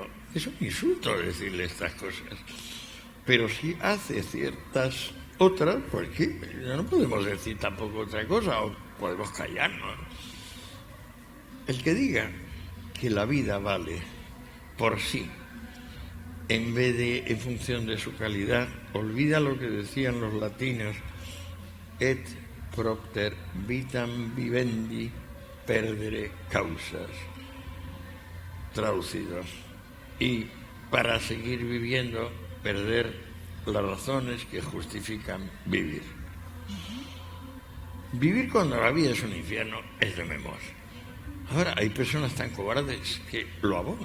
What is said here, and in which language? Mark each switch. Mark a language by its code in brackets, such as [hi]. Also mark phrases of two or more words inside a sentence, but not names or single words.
[es] Es un insulto decirle estas cosas. Pero si hace ciertas otras, ¿por qué? No podemos decir tampoco otra cosa, o podemos callarnos. El que diga que la vida vale por sí, en vez de en función de su calidad, olvida lo que decían los latinos, [la] et propter vitam vivendi perdere causas, [es] traducidos. Y para seguir viviendo, perder las razones que justifican vivir. Vivir cuando la vida es un infierno es de memoria. Ahora, hay personas tan cobardes que lo abonan.